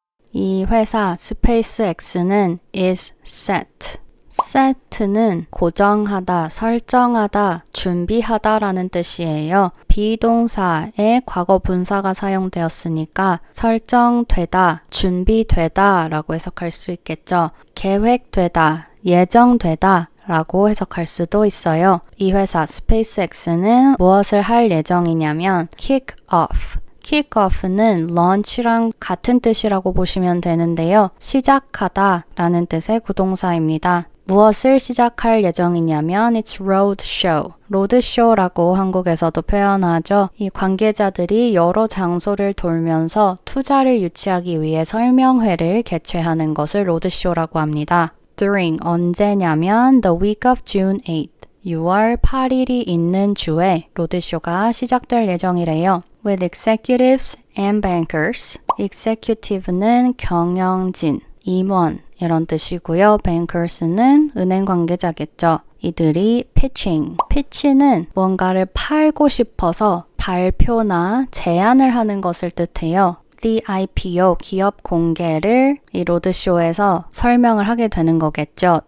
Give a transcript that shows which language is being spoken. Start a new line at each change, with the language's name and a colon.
Korean: 이 회사 스페이스X는
English: is set.
Korean: set는 고정하다, 설정하다, 준비하다라는 뜻이에요. 비동사의 과거 분사가 사용되었으니까 설정되다, 준비되다 라고 해석할 수 있겠죠. 계획되다, 예정되다 라고 해석할 수도 있어요. 이 회사 스페이스X는 무엇을 할 예정이냐면 kick off. kick-off는 launch랑 같은 뜻이라고 보시면 되는데요. 시작하다 라는 뜻의 구동사입니다. 무엇을 시작할 예정이냐면
English: it's roadshow.
Korean: 로드쇼라고 한국에서도 표현하죠. 이 관계자들이 여러 장소를 돌면서 투자를 유치하기 위해 설명회를 개최하는 것을 로드쇼라고 합니다.
English: during
Korean: 언제냐면
English: the week of June 8th.
Korean: 6월 8일이 있는 주에 로드쇼가 시작될 예정이래요.
English: With executives and bankers.
Korean: executive는 경영진, 임원 이런 뜻이고요. bankers는 은행 관계자겠죠. 이들이 pitch는 뭔가를 팔고 싶어서 발표나 제안을 하는 것을 뜻해요.
English: The IPO,
Korean: 기업 공개를 이 로드쇼에서 설명을 하게 되는 거겠죠.